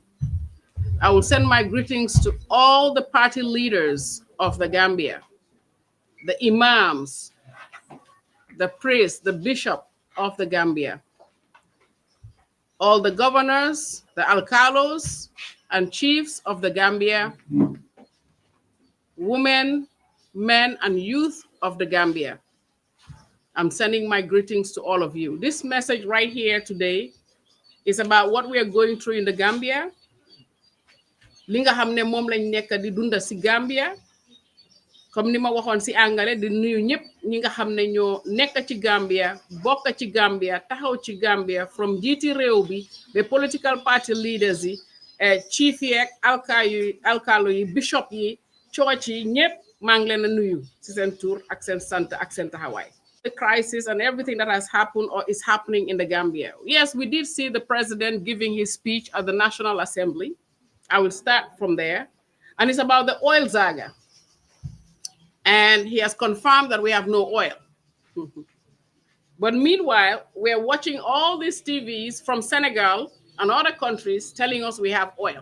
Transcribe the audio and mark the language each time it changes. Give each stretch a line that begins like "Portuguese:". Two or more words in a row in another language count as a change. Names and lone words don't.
English: I will send my greetings to all the party leaders of the Gambia, the imams, the priest, the bishop of the Gambia, all the governors, the alcalos and chiefs of the Gambia, women, men, and youth of the Gambia. I'm sending my greetings to all of you. This message right here today is about what we are going through in the Gambia.
Wolof: Li nga xamne mom lañ nekk di dunda ci Gambia, comme ni ma waxoon ci angale di nuyu ñëpp ñi nga xam ne ñoo nekk ci Gambia bokk ci Gambia taxaw ci Gambia from jiiti réew bi ba
English: political party leaders
Wolof: yi chief yi ak alkaalo yi bishop yi church yi ñëpp maa ngi leen a nuyu ci seen tur ak seen sant ak seen taxawaay.
English: The crisis and everything that has happened or is happening in the Gambia. Yes, we did see the president giving his speech at the National Assembly. I will start from there. And it's about the oil saga. And he has confirmed that we have no oil. But meanwhile, we're watching all these TVs from Senegal and other countries telling us we have oil.